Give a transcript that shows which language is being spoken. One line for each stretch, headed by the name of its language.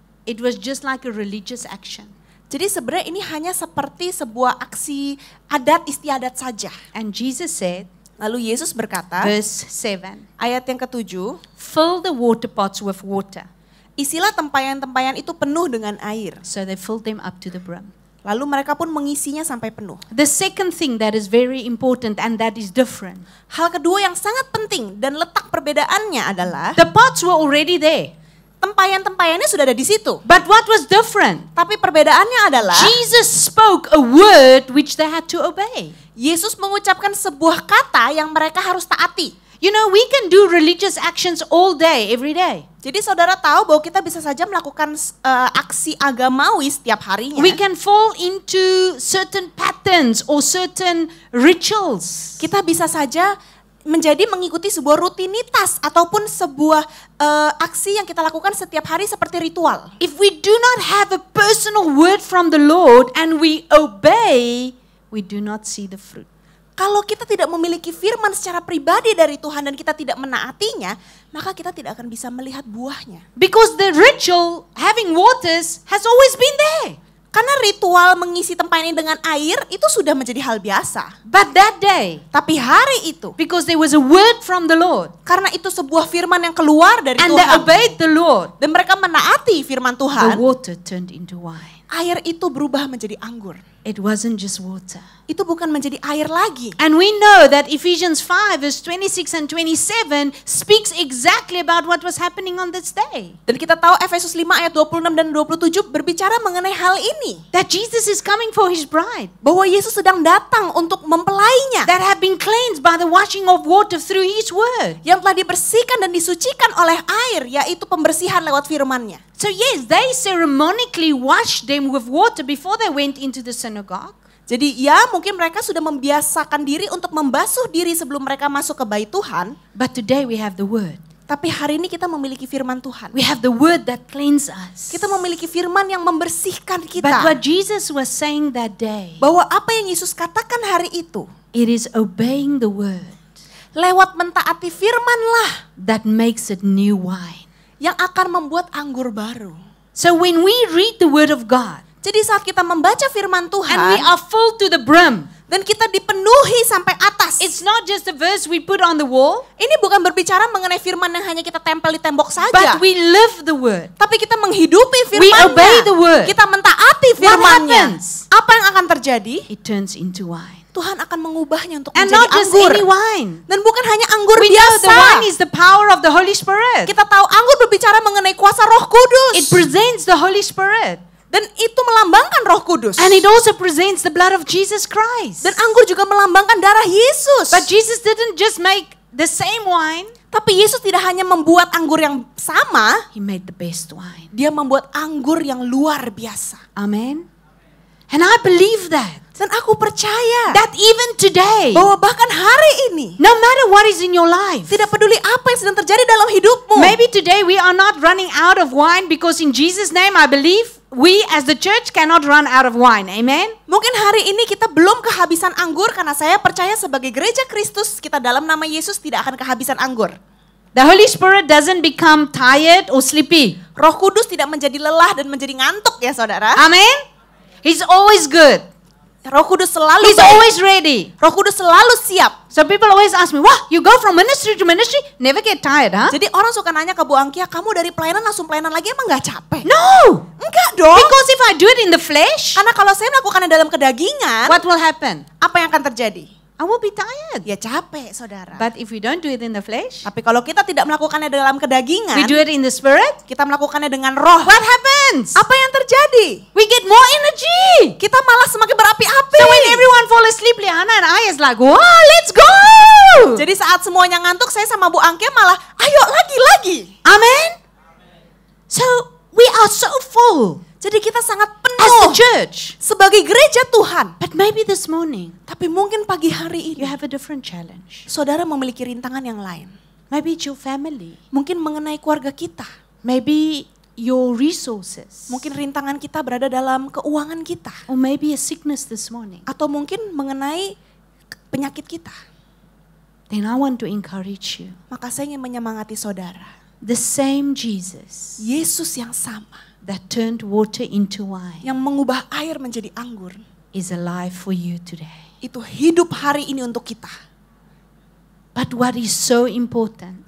English: It was just like a religious action.
Indonesian: Jadi sebenarnya ini hanya seperti sebuah aksi adat istiadat saja.
English: And Jesus said,
Indonesian: Lalu Yesus berkata,
English: verse 7,
Indonesian: ayat yang ke-7,
English: fill the water pots with water.
Indonesian: isilah tempayan-tempayan itu penuh dengan air.
English: So they filled them up to the brim.
Indonesian: Lalu mereka pun mengisinya sampai penuh.
English: The second thing that is very important and that is different,
Indonesian: Hal kedua yang sangat penting dan letak perbedaannya adalah
English: the pots were already there.
Indonesian: tempayan-tempayannya sudah ada di situ.
English: But what was different?
Indonesian: Tapi perbedaannya adalah
English: Jesus spoke a word which they had to obey.
Indonesian: Yesus mengucapkan sebuah kata yang mereka harus taati.
English: You know, we can do religious actions all day, every day.
Indonesian: Jadi saudara tahu bahwa kita bisa saja melakukan aksi agamawi setiap harinya.
English: We can fall into certain patterns or certain rituals.
Indonesian: Kita bisa saja menjadi mengikuti sebuah rutinitas ataupun sebuah aksi yang kita lakukan setiap hari seperti ritual.
English: If we do not have a personal word from the Lord and we obey, we do not see the fruit.
Indonesian: Kalau kita tidak memiliki firman secara pribadi dari Tuhan dan kita tidak menaatinya, maka kita tidak akan bisa melihat buahnya.
English: Because the ritual, having waters, has always been there.
Indonesian: Karena ritual mengisi tempayan ini dengan air itu sudah menjadi hal biasa.
English: But that day,
Indonesian: Tapi hari itu,
English: because there was a word from the Lord,
Indonesian: karena itu sebuah firman yang keluar dari
English: and they
Indonesian: Tuhan,
English: obeyed the Lord,
Indonesian: dan mereka menaati firman
English: the
Indonesian: Tuhan,
English: water turned into wine.
Indonesian: air itu berubah menjadi anggur.
English: It wasn't just water.
Indonesian: Itu bukan menjadi air lagi.
English: And we know that Ephesians 5 verse 26 and 27 speaks exactly about what was happening on this day.
Indonesian: Dan kita tahu Efesus 5 ayat 26 dan 27 berbicara mengenai hal ini.
English: That Jesus is coming for his bride.
Indonesian: Bahwa Yesus sedang datang untuk mempelainya.
English: That have been cleansed by the washing of water through his word.
Indonesian: Yang telah dibersihkan dan disucikan oleh air, yaitu pembersihan lewat firman-Nya.
English: So yes, they ceremonically washed them with water before they went into the synagogue.
Indonesian: Jadi ya mungkin mereka sudah membiasakan diri untuk membasuh diri sebelum mereka masuk ke bait Tuhan.
English: But today we have the word.
Indonesian: Tapi hari ini kita memiliki firman Tuhan.
English: We have the word that cleanses us.
Indonesian: Kita memiliki firman yang membersihkan
English: But
Indonesian: kita.
English: what Jesus was saying that day,
Indonesian: Bahwa apa yang Yesus katakan hari itu,
English: it is obeying the word
Indonesian: lewat mentaati firman-lah
English: that makes it new wine.
Indonesian: yang akan membuat anggur baru.
English: So when we read the word of God
Indonesian: Jadi saat kita membaca firman Tuhan,
English: and we are full to the brim,
Indonesian: dan kita dipenuhi sampai atas.
English: it's not just a verse we put on the wall,
Indonesian: Ini bukan berbicara mengenai firman yang hanya kita tempel di tembok saja.
English: but we live the word.
Indonesian: Tapi kita menghidupi firman-Nya.
English: obey the word.
Indonesian: Kita mentaati
English: What
Indonesian: firman-Nya.
English: happens?
Indonesian: Apa yang akan terjadi?
English: It turns into wine.
Indonesian: Tuhan akan mengubahnya untuk
English: And
Indonesian: menjadi
English: not just
Indonesian: anggur.
English: any wine.
Indonesian: Dan bukan hanya anggur
English: We know
Indonesian: biasa.
English: the wine is the power of the Holy Spirit.
Indonesian: Kita tahu anggur berbicara mengenai kuasa Roh Kudus.
English: It presents the Holy Spirit.
Indonesian: Dan itu melambangkan Roh Kudus.
English: And it also presents the blood of Jesus Christ.
Indonesian: Dan anggur juga melambangkan darah Yesus.
English: But Jesus didn't just make the same wine.
Indonesian: Tapi Yesus tidak hanya membuat anggur yang sama,
English: He made the best wine.
Indonesian: dia membuat anggur yang luar biasa.
English: Amen. And I believe that.
Indonesian: Dan aku percaya
English: That even today,
Indonesian: bahwa bahkan hari ini,
English: no matter what is in your life,
Indonesian: tidak peduli apa yang sedang terjadi dalam hidupmu.
English: maybe today we are not running out of wine because in Jesus' name I believe we as the church cannot run out of wine. Amen.
Indonesian: Mungkin hari ini kita belum kehabisan anggur karena saya percaya sebagai gereja Kristus kita dalam nama Yesus tidak akan kehabisan anggur.
English: The Holy Spirit doesn't become tired or sleepy.
Indonesian: Roh Kudus tidak menjadi lelah dan menjadi ngantuk ya saudara.
English: Amen. He's always good.
Indonesian: Roh Kudus selalu
English: He's
Indonesian: baik.
English: always ready.
Indonesian: Roh Kudus selalu siap.
English: So people always ask me, "Wah, you go from ministry to ministry, never get tired, huh?"
Indonesian: Jadi orang suka nanya ke Bu Angkia, kamu dari pelayanan langsung pelayanan lagi emang gak capek?
English: No,
Indonesian: Enggak dong.
English: because if I do it in the flesh,
Indonesian: Karena kalau saya melakukannya dalam kedagingan,
English: what will happen?
Indonesian: apa yang akan terjadi?
English: I will be tired.
Indonesian: Ya capek, saudara.
English: But if we don't do it in the flesh,
Indonesian: Tapi kalau kita tidak melakukannya dalam kedagingan,
English: we do it in the spirit,
Indonesian: kita melakukannya dengan roh.
English: what happens?
Indonesian: Apa yang terjadi?
English: We get more energy.
Indonesian: Kita malah semakin berapi-api.
English: So when everyone fall asleep, Liana and I is like, "Wow, let's go!"
Indonesian: Jadi saat semuanya ngantuk, saya sama Bu Angkia malah, ayo lagi.
English: Amen. So we are so full
Indonesian: Jadi kita sangat
English: as
Indonesian: penuh
English: the church.
Indonesian: sebagai gereja Tuhan.
English: But maybe this morning
Indonesian: Tapi mungkin pagi hari
English: you
Indonesian: ini,
English: have a different challenge.
Indonesian: saudara memiliki rintangan yang lain.
English: Maybe it's your family.
Indonesian: Mungkin mengenai keluarga kita.
English: Maybe your resources.
Indonesian: Mungkin rintangan kita berada dalam keuangan kita.
English: Or maybe a sickness this morning.
Indonesian: Atau mungkin mengenai penyakit kita.
English: Then I want to encourage you.
Indonesian: Maka saya ingin menyemangati saudara.
English: The same Jesus
Indonesian: Yesus yang sama,
English: that turned water into wine
Indonesian: yang mengubah air menjadi anggur,
English: is alive for you today.
Indonesian: itu hidup hari ini untuk kita.
English: But what is so important,